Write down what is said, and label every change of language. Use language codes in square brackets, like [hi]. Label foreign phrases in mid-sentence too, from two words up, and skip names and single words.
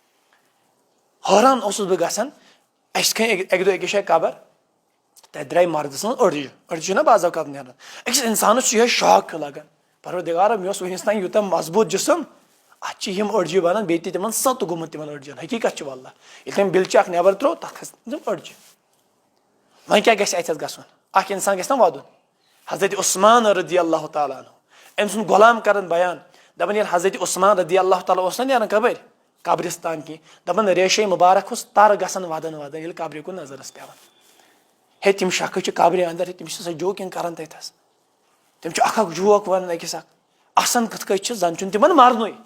[ks] حٲران اوسُس بہٕ گژھان اسہِ کھٔنۍ اکہِ دۄہ أکِس جایہِ قبر تتہِ درٛاے مردٕ سٕنٛز أڑجہِ أڑجہِ چھِ نا بعض اوقات نیران أکِس انسانس چھُ یِہوے شاک ہیوٗ لگان پروردِگارا مےٚ اوس وُنیُس تام یوٗتاہ مضبوٗط جسم اتھ چھِ یِم أڑجہِ بنان بیٚیہِ تہِ تِمن سَت گوٚمُت تِمن أڑجن حقیٖقت چھِ واللہ ییٚلہِ تٔمۍ بِلچہِ اکھ نٮ۪بر ترٛوو تتھ کھژ تِم أڑجہِ وۄنۍ کیاہ گژھِ اتٮ۪تھ گژھُن اکھ انسان گژھِ نا ودُن حضرت عثمان [ar] رضی اللہ تعالیٰ عنہ [ks] أمۍ سُنٛد غلام کران بیان دپان ییٚلہِ حضرت عثمان [ar] رضی اللہ تعالیٰ [ks] اوس نا نیران قبر قبرستان کینٛہہ دپان ریشے مُبارک اوس تر گژھان ودان ودان ییٚلہِ قبرِ کُن نظر ٲس پیوان ہے تِم شخص چھِ قبرِ اندر تِم چھِ سۄ جوکِنگ کران تتھس تِم چھِ اکھ اکھ جوک ونان أکِس اکھ آسان کِتھ کٔنۍ چھِ زن چھُنہٕ تِمن مرنُے